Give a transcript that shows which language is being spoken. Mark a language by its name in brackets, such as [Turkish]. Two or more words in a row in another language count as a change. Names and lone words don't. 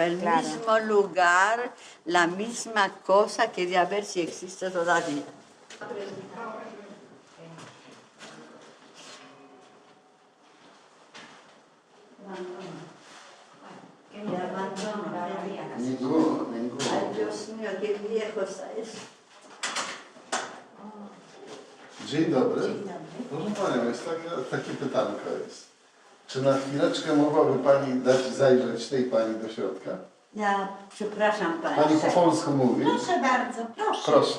[Spanish] El mismo lugar, la misma cosa, quería ver si existe todavía. Ninguno. Ay, Dios mío, qué viejo está eso. [Polish] Dzień dobry. Proszę Panią, jest takie pytanko jest. Czy na chwileczkę mogłaby Pani dać zajrzeć tej Pani do środka? Ja przepraszam Pani. Pani po polsku mówi? Proszę bardzo, proszę. Proszę.